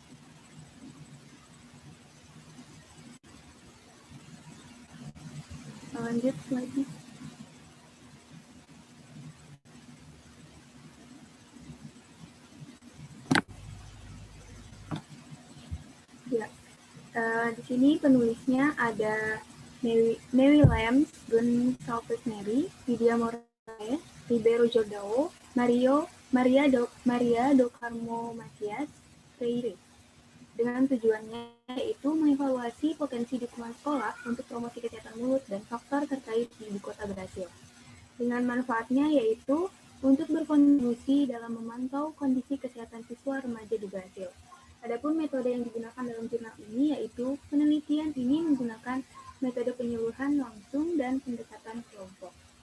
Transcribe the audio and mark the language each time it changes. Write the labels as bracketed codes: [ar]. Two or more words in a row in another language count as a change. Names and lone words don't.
[id] Lanjut lagi. Ya, di sini penulisnya ada Mary Lambs, Gonçalves Mary, Lydia Moraes, Ribeiro Jordao, Maria do Carmo Matias Freire. Dengan tujuannya yaitu mengevaluasi potensi dukungan sekolah untuk promosi kesehatan mulut dan faktor terkait di ibu kota Brasil. Dengan manfaatnya yaitu untuk berkontribusi dalam memantau kondisi kesehatan siswa remaja di Brasil. Adapun metode yang digunakan dalam jurnal ini yaitu penelitian ini menggunakan metode penyuluhan langsung dan pendekatan kelompok.